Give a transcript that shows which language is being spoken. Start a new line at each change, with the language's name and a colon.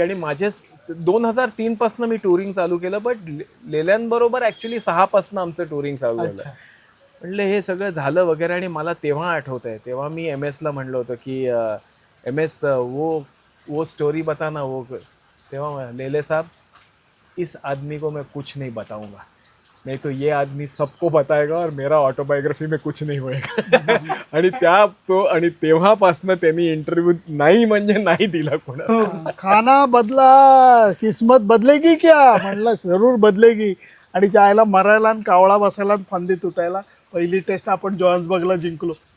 Marathi: आणि माझे 2003 पासून मी टुरिंग चालू केलं, बट लेल्यांबरोबर ॲक्च्युली 6 पासून आमचं टुरिंग चालू झालं. म्हटलं हे सगळं झालं वगैरे. आणि मला तेव्हा आठवत आहे, तेव्हा मी MS ला म्हणलं होतं की
Hindi: MS वो स्टोरी बताना वो. तेव्हा लेले साहब, इस आदमी को मैं कुछ नहीं बताऊंगा, नहीं तो ये आदमी सबको बताएगा और मेरा ऑटोबायोग्राफी में कुछ नहीं होएगा.
Marathi: आणि तेव्हापासनं त्यांनी इंटरव्ह्यू नाही म्हणजे नाही दिला कोणा.
Hindi: खाना बदला किस्मत बदलेगी क्या म्हणलं, जरूर बदलेगी.
Marathi: आणि जायला मरायला आणि कावळा बसायला आणि फांदी तुटायला. पहिली टेस्ट आपण जोहान्सबर्गला जिंकलो.